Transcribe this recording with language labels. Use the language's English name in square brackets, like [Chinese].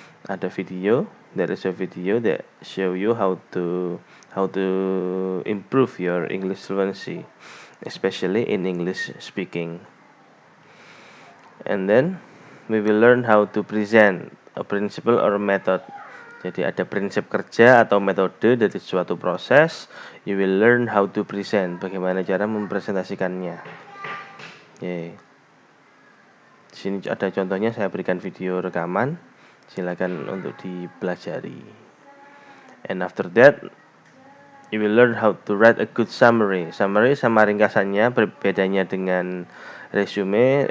[Indonesian] Ada video, [English] there is a video that show you how to improve your English fluency, especially in English speaking. And then we will learn how to present a principle or a method. [Indonesian] Jadi ada prinsip kerja atau metode dari suatu proses. [English] You will learn how to present, [Indonesian] bagaimana cara mempresentasikannya. Di sini ada contohnya, saya berikan video rekaman. Silakan untuk dipelajari. [English] And after that, you will learn how to write a good summary. [Indonesian] Summary sama ringkasannya berbedanya dengan resume.